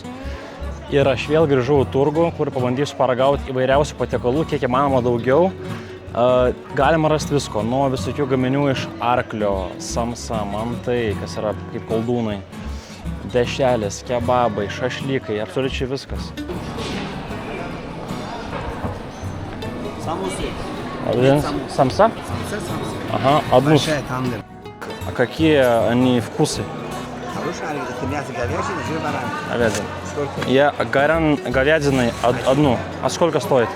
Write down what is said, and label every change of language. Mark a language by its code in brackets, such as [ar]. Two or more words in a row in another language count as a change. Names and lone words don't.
[lt] Ir aš vėl grįžau į turgų, kur pabandysiu paragauti įvairiausių patiekalų, kiek įmanoma daugiau. Galima rasti visko, nuo visokių gaminių iš arklio, samsa, mantai, kas yra kaip koldūnai, dešrelės, kebabai, šašlykai, absoliučiai viskas. [ru] Самса? Ага, одну. А какие они вкусы? Хорошие, это мясо говядины, жир баранины. Говядина. Сколько? Я говядиной одну. А сколько стоит?